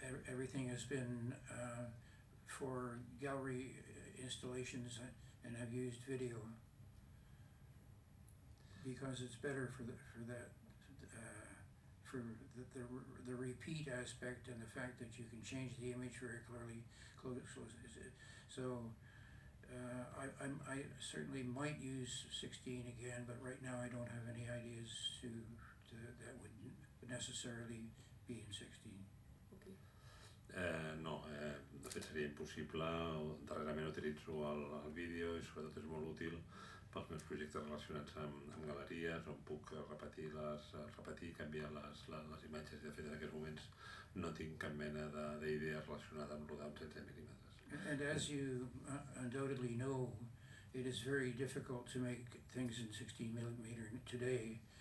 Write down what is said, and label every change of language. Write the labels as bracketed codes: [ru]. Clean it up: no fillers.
[en] Everything has been for gallery installations, and I've used video because it's better for the repeat aspect, and the fact that you can change the image very clearly. I certainly might use 16 again, but right now I don't have any ideas to that would necessarily be in 16. [ca] De fet seria impossible. Darrerament utilitzo el vídeo, i sobretot és molt útil pels meus projectes relacionats amb galeries, on puc repetir i canviar les imatges. De fet, en aquests moments no tinc cap mena d'idea relacionada amb rodar amb 16mm. [en] And as you undoubtedly know, it is very difficult to make things in 16mm today.